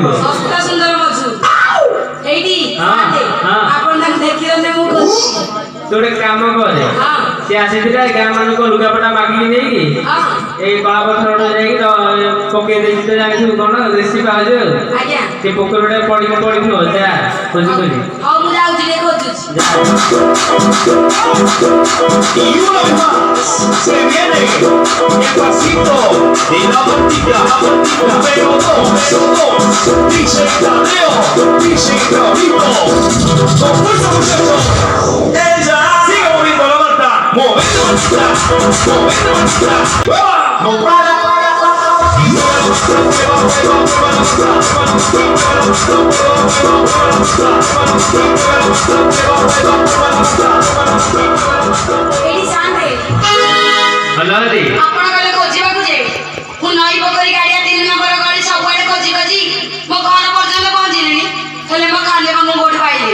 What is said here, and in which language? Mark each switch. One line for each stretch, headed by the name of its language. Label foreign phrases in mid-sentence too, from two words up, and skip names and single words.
Odia: ଶସ୍ତା ସୁନ୍ଦର ମଛୁ ଏଇଠି ଆପଣ ତାଙ୍କୁ ଦେଖିଲେ ମୁଁ କହୁଛି ତୁ ଗୋଟେ କାମ କରେ, ସେ ଆସିଥିଲା ଗାଁ ମାନଙ୍କ ଲୁଗାପଟା ମାଗିକି ନେଇକି ଏଇ କଳାପଥର ଯାଇକି ପକେଇ ଦେଇଛି ତ ଜାଣିଥିବୁ କଣ ଦେଶୀ ପାଉଛୁ ଆଜ୍ଞା ସେ ପୋଖରୀଟା ପଡ଼ିକି ପଡ଼ିଥିବ ଯା ଖୋଜି ଖୋଜି। ହଉ ମୁଁ ଯାଉଛି ଟିକେ ଖୋଜୁଛି।
Spanish: Y una vez más se viene el pasito y la vueltita, pero dos, dice Tadeo, dice Carlito, con fuerza muchachos, ella sigue moviendo la manta, moviendo mantita, no para, y mueve la
Odia: ଏଇଠି ସାଙ୍ଗେ ହଲାଲି ଆପଣ ଗଲେ ଖୋଜିବାକୁ ଯେ ମୁଁ ନଈ ପୋଖରୀ ଗାଡ଼ିଆ 3 ନମ୍ବର ଗଳି ସବୁଆଡେ ଖୋଜି ଖୋଜି ମୋ ଘର ପର୍ଯ୍ୟନ୍ତ ପହଞ୍ଚିଲିଣି, ହେଲେ ମୋ ଖାଲି ମୁଁ କୋଉଠି ପାଇଲିନି।